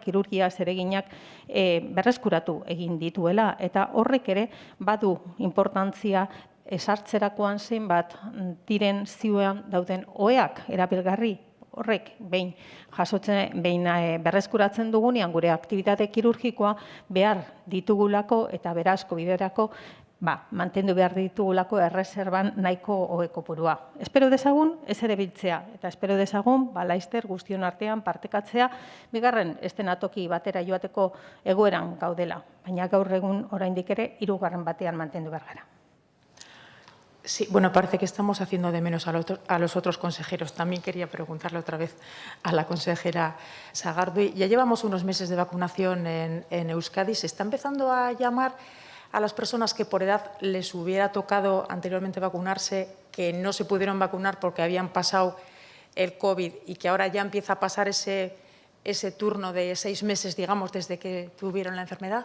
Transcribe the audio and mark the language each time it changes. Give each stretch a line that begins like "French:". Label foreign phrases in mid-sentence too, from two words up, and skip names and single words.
Basque: kirurgia zereginak berreskuratu egin dituela eta horrek ere badu inportantzia esartzerakoan zenbat diren zioan dauden oheak erabilgarri horrek behin berreskuratzen dugunean gure aktibitate kirurgikoa behar ditugulako eta beraz COVIDerako mantendu behar ditugulako erreserban nahiko ohe kopurua. Espero dezagun ez ere biltzea eta espero dezagun laster guztion artean partekatzea bigarren eszenatoki batera joateko egoeran gaudela, baina gaur egun oraindik ere hirugarren batean mantendu behar gara.
Spanish: Sí, bueno, parece que estamos haciendo de menos a los otros consejeros. También quería preguntarle otra vez a la consejera Sagardui. Ya llevamos unos meses de vacunación en Euskadi. ¿Se está empezando a llamar a las personas que por edad les hubiera tocado anteriormente vacunarse, que no se pudieron vacunar porque habían pasado el COVID y que ahora ya empieza a pasar ese ese turno de 6 meses, digamos, desde que tuvieron la enfermedad?